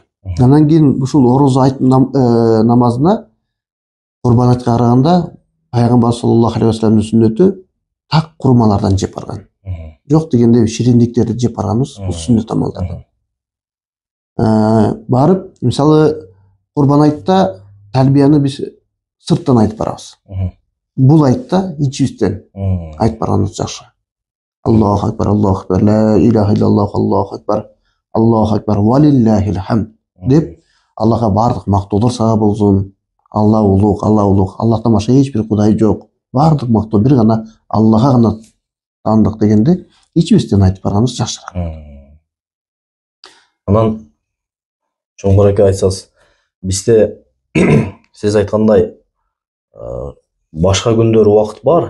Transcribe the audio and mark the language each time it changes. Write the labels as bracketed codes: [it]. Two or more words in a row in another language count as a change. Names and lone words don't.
[ky] Андан кийин ушул ороз айт намазына Курбан айтка караганда пайгамбар [ar] صلى الله عليه [ky] вассаламдын сүннөтү так курмалардан жеп барган. Жок дегенде шириндиктерди жеп барганыбыз бул сүннөт амалдардан. Барып, мисалы Курбан айтта талбияны биз сырттан айтып барабыз. Бул айтта ичибизден айтып барганыбыз жакшы. [ar] الله أكبر الله أكبر لا إله إلا الله الله أكبر الله أكبر ولله الحمد [ky] деп Аллахка бардык мактоолор сага болсун. Алла улук, Аллахтан башка эч бир кудай жок. Бардык мактоо бир гана Аллахка гана таандык дегенде ичибизден айтып барганыбыз жакшыраак. Анан чоңгураак айтсаңыз, бизде сиз айткандай башка күндөр убакыт бар.